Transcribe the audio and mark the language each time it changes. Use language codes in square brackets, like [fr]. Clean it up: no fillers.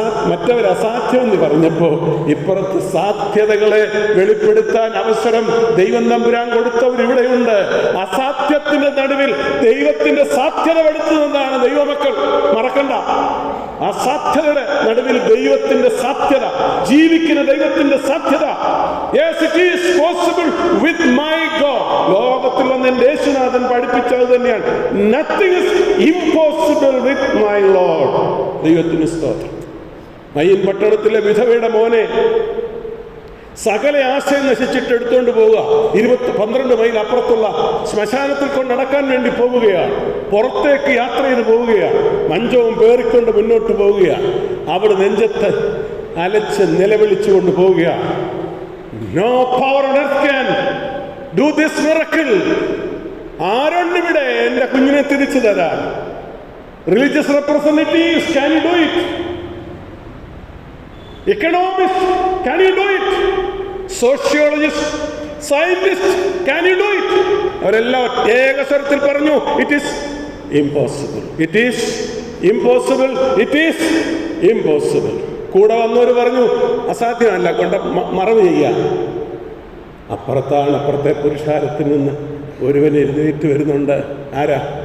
[ml] മറ്റവർ അസാധ്യമെന്ന് പറഞ്ഞപ്പോൾ ഇപ്പുറത്ത് സാധ്യതകളെ വെളിപ്പെടുത്താൻ അവസരം ദൈവം തമ്പുരാൻ കൊടുത്തവരിവിടെയുണ്ട്. അസാധ്യത്തിന്റെ നടുവിൽ ദൈവത്തിന്റെ സാധ്യത വെളുത്തുന്നതാണ് ദൈവമക്കൾ. മറക്കണ്ട, അസാധ്യതയുടെ നടുവിൽ ദൈവത്തിന്റെ സാധ്യത, ജീവിക്കുന്ന ദൈവത്തിന്റെ സാധ്യത. [en] Yes, it is possible with my God. [ml] ലോകത്തിൽ വന്ന് എൻ്റെ യേശുനാഥൻ പഠിപ്പിച്ചത് തന്നെയാണ്. [en] Nothing is impossible with my Lord. [ml] ദൈവത്തിന് സ്തോത്രം. മയ്യൻ പട്ടണത്തിലെ വിധവയുടെ മോനെ സകല ആശയം നശിച്ചിട്ട് എടുത്തുകൊണ്ട് പോവുക. 12 മൈൽ അപ്പുറത്തുള്ള ശ്മശാനത്തിൽ കൊണ്ടടക്കാൻ വേണ്ടി പോവുകയാണ്. പുറത്തേക്ക് യാത്ര ചെയ്ത് പോവുകയാണ്. മഞ്ചവും പേറിക്കൊണ്ട് മുന്നോട്ട് പോവുകയാണ്. അവിടെ നെഞ്ചത്ത് അലച്ച് നിലവിളിച്ചുകൊണ്ട് പോവുകയാണ്. [en] No power on earth can do this miracle. [ml] ആരുണ്ടിവിടെ എൻ്റെ കുഞ്ഞിനെ തിരിച്ചു തരാൻ? [en] Religious representatives, can you do it? Economists, can you do it? Sociologists, scientists, can you do it? [ml] അവരെല്ലാം ഏകസ്വരത്തിൽ പറഞ്ഞു, [en] it is impossible, it is impossible, it is impossible. [ml] കൂടെ വന്നവർ പറഞ്ഞു അസാധ്യമല്ല, കൊണ്ട് മറവ് ചെയ്യാം. അപ്പുറത്തെ പുരുഷാരത്തിൽ നിന്ന് ഒരുവൻ എഴുന്നേറ്റ് വരുന്നുണ്ട്. ആരാ?